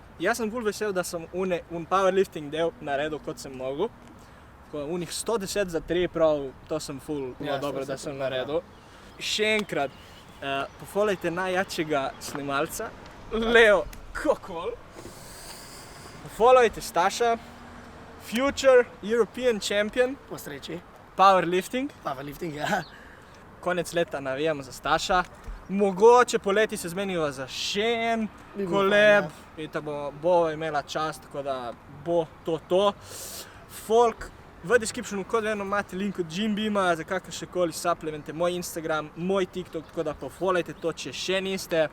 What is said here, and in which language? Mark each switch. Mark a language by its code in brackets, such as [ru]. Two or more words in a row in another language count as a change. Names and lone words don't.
[sl] Jaz sem ful vesel, da sem un powerlifting del naredil, kot sem mogel. Unih 110 za 3 prav, to sem ful dobro, da sem naredil. Še enkrat, pofollowajte najjačega snimalca, Leo Kokol. Pofollowajte Staša, [en] future European champion, [sl] Po sreči. powerlifting. Powerlifting, ja. Konec leta navijamo za Staša. Mogoče poleti se zmeniva za še en koleb in da bo imela čast, tako da bo to. Folk, v descriptionu kot vedno imate link od Gymbeama za kakršnekoli supplemente, moj Instagram, moj TikTok, tako da pofollowajte to, če še niste.